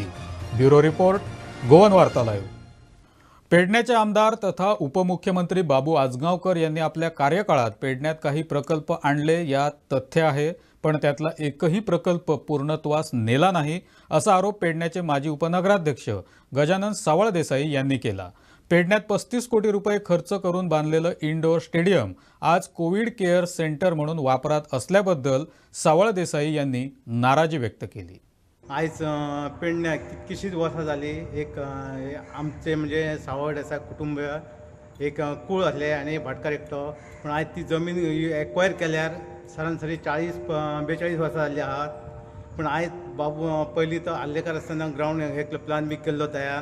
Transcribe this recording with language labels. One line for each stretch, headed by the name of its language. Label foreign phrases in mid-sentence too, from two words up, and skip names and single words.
Marathi: ब्युरो रिपोर्ट, गोवन वार्ता लाईव्ह. पेडण्याचे आमदार तथा उपमुख्यमंत्री बाबू आजगावकर यांनी आपल्या कार्यकाळात पेडण्यात काही प्रकल्प आणले यात तथ्य आहे, पण त्यातला एकही प्रकल्प पूर्णत्वास नेला नाही असा आरोप पेडण्याचे माजी उपनगराध्यक्ष गजानन सावळ देसाई यांनी केला. पेडण्यात 35 कोटी रुपये खर्च करून बांधलेलं
English: indoor stadium
Marathi: आज
English: Covid care centre
Marathi: म्हणून वापरात असल्याबद्दल सावळ देसाई यांनी नाराजी व्यक्त केली.
Konkani: आयज पेडण्या कितकीशींच वर्सां जाली एक आमचे म्हणजे सावळ देसाई कुटुंब एक कूळ आसले आनी भाटकार एकटो, पूण आयज ती जमीन एक्वायर केल्यार सरासरी 40-42 वर्सां जाल्ली आहात. पूण आयज बाबू पयलीं तो आल्लेकार आसतना ग्रावंड एक प्लान बी केल्लो तयार.